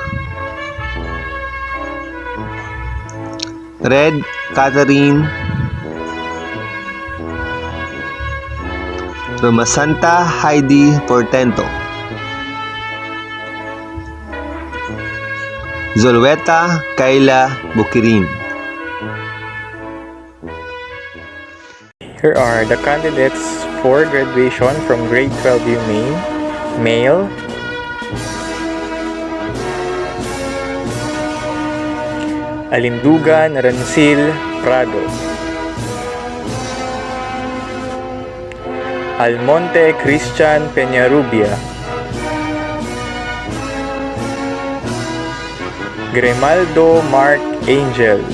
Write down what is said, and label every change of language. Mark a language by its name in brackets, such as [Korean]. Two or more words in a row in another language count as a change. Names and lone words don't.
[English] Red Catherine Romasanta Heidi Portento. Zolweta Kayla Bukirin. Here are the candidates for graduation from grade 12U main. Male. Alindugan Rancil Prado. Almonte Christian Peñarubia. Grimaldo Mark Angel.